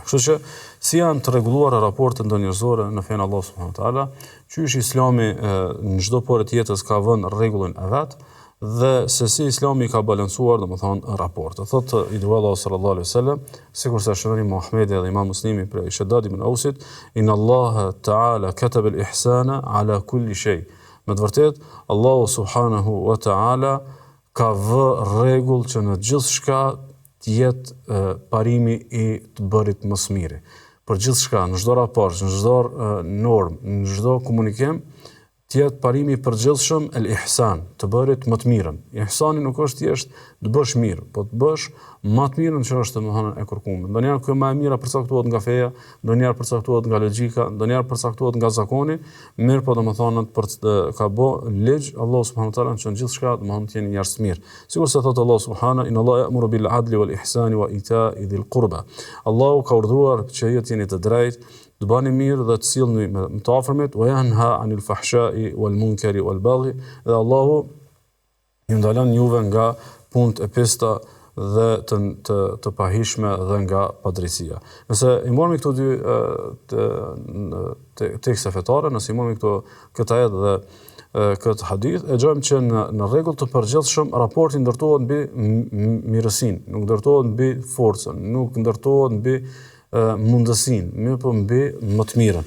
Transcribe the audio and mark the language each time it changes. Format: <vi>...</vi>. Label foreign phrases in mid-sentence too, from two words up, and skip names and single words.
<sq>Kështu që si janë të rregulluara raportet ndonjërzore në fenë Allah</sq> <ar>سبحانه وتعالى,</ar> <sq>qysh Islami në çdo porë të jetës ka vënë rregullin e vet dhe se si Islami ka balancuar domethënë raportet. Thotë i dërguari Allahu</sq> <ar>صلى الله عليه وسلم,</ar> <sq>sikur sa shënoi Muhamedi dhe Imam Muslimi për Shaddad ibn Ausit,</sq> <ar>إن الله تعالى كتب الإحسان على كل شيء.</ar> <sq>Me të vërtetë Allahu</sq> <ar>سبحانه وتعالى</ar> <sq>ka vë rregull që në gjithçka të jetë parimi i të bërit më së miri. Për gjithçka, në çdo raport, në çdo normë, në çdo komunikim, të jetë parimi i përgjithshëm el-ihsan, të bërit më të mirën. Ihsani nuk është thjesht të bësh mirë, po të bësh më të mirën që është domethënë e kërkuar. Ndonjëherë kjo më e mira përcaktohet nga feja, ndonjëherë përcaktohet nga logjika, ndonjëherë përcaktohet nga zakoni, mirë po domethënë ka bë ligj Allah</sq> <ar>سبحانه وتعالى</ar> <sq>që në gjithçka domethënë të jeni njerëz të mirë. Sikur se thotë</sq> <ar>Allah سبحانه إن الله يأمر بالعدل والإحسان وإيتاء ذي القربى.</ar> <sq>Allahu ka urdhëruar që ju të jeni të drejtë, të bani mirë dhe të sillni me të afërmit,</sq> <ar>وينهى عن الفحشاء والمنكر والبغي.</ar> <sq>Dhe Allahu ju ndalon juve nga punët e pista dhe të pahishme dhe nga padrejësia. Nëse i mormi këto dy tekste fetare, nëse i mormi këtë ajet dhe këtë hadith, e gjojmë që në rregull të përgjithshëm raporti ndërtohet mbi mirësinë, nuk ndërtohet mbi forcën, nuk ndërtohet mbi mundësinë, mirë po mbi më të mirën.</sq>